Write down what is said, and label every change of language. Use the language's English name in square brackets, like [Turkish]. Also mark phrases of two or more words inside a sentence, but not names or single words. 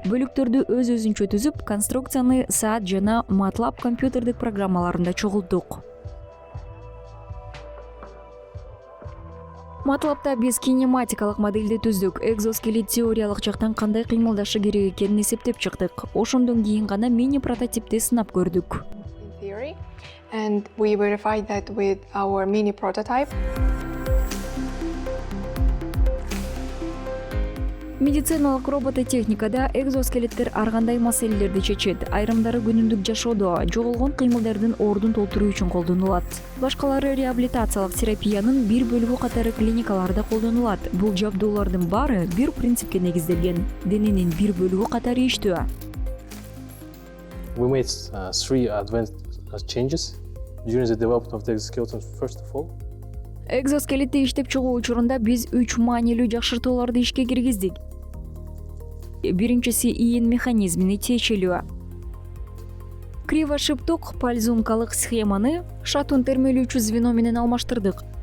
[Kyrgyz] Бөлүктөрдү өз-өзүнчө түзүп, конструкцияны SAT жана MATLAB компьютердик программаларында чогулттук. MATLAB'та биз кинематикалык модельди түздүк. Экзоскелет теориялык жактан кандай кыймылдашы керек экенин эсептеп чыктык. Ошондон кийин гана мини прототипти сынап көрдүк. [English] In theory, and we verified that with our mini prototype. [Kyrgyz] Медициналык робототехникада экзоскелеттер ар кандай маселелерди чечет. Айрымдары күнүмдүк жашоодо жоголгон кыймылдардын ордун толтуруу үчүн колдонулат. Башкалары реабилитациялык терапиянын бир бөлүгү катары клиникаларда колдонулат. Бул жабдуулардын баары бир принципке негизделген. Дененин бир бөлүгү катары иштөө. [English] We made 3 advanced changes during the development of the exoskeleton. First of all, [Kyrgyz] Экзоскелетти иштеп чыгуу учурунда биз 3 маанилүү жакшыртууларды ишке киргиздик. Биринчиси ийин механизмини чечилүү. Кривошиптук пальзумкалык схеманы шатун термелүүчү звено менен алмаштырдык.